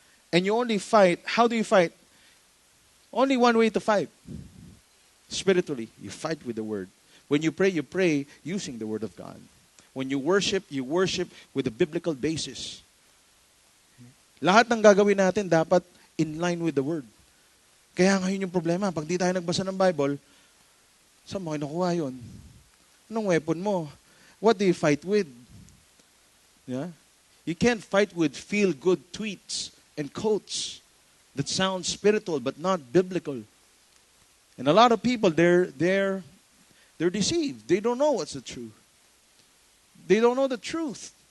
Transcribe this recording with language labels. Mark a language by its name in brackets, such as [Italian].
[English] And you only fight, how do you fight? Only one way to fight. Spiritually, you fight with the Word. When you pray using the Word of God. When you worship with a biblical basis. [Filipino] Lahat ng gagawin natin dapat [English] in line with the Word. [Filipino] Kaya ngayon yung problema, pag di tayo nagbasa ng Bible, saan mo kinukuha yun? Anong weapon mo? [English] What do you fight with? Yeah? You can't fight with feel-good tweets and quotes that sound spiritual but not biblical. And a lot of people, they're deceived. They don't know what's the truth. They don't know the truth.